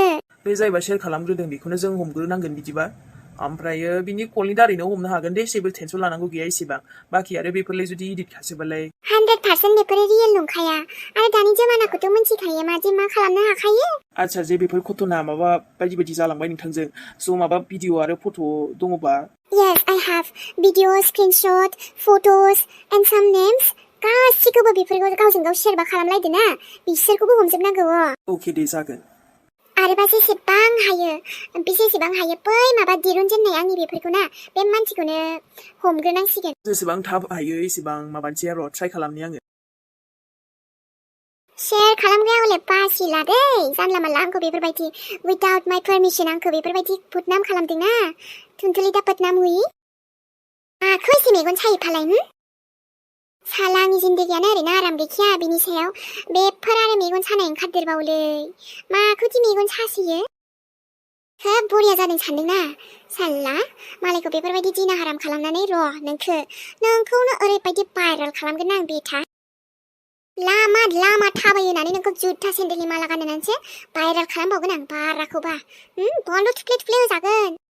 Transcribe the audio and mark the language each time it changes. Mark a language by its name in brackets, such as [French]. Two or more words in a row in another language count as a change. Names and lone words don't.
[Bodo] बे जायबा शेयार खालामग्रोदों बेखौनो जों हमग्रोनांगोन बिदिबा ओमफ्रायो बिनि कलनि दारैनो हमनो हागोन दे जेबो टेनसन लानांगौ गैया एसेबां बाखि आरो बेफोरलाय जुदि इडिट खासोबालाय 100% बेफोरो रियेल नंखाया आरो दानि जमानाखौथ' मिन्थिखायो मादि मा खालामनो हाखायो आच्छा जे बेफोर घटना माबा बायदि जालांबाय नोंथांजों स' माबा भिडिअ आरो फट' दङबा [English] Yes, I have video, screenshot, photos and some names [Bodo] गासिखौबो बेफोरखौ गावजों गाव शेयारबा खालामलायदो ना बिसोरखौबो हमजोबनांगौ अके दे जागोन आरोबा जेसेबां हायो बै माबा दिरुनजेननाय आंनि बेफोरखौ ना बे मानसिखौनो हमग्रोनांसिगोन जेसेबां थाब हायो एसेबां माबानोसै र' ट्राइ खालामनि आङो Share खालामग्राया हले बासिला दै जानला मानला आंखौ बेफोरबायदि [English] without my permission [Bodo] आंखौ बेफोरबायदि बदनाम खालामदोंना थुनथुलि दा बदनाम हुई आंखौ एसे मेगन सायो फालाय साला आंनि जिन्दगियानो ओरैनो आराम गैखाया बिनि सायाव बेफोर आरो मेगन सानाय ओंखारदेरबावलै माखौदि मेगन सासोयो खोब बरिया जादों सानदोंना साला मालायखौ बेफोरबायदि दिना हाराम खालामनानै नोंखौनो ओरैबायदि भाइरेल खालामगोन आं बेथा लामा लामा थाबायो होननानै नोंखौ जुथा सेन्देलनि माला गानहोनानैसो भाइरेल खालामबावगोन आं बाराखौबा बन्द थुफ्ले थुफ्ले होजागोन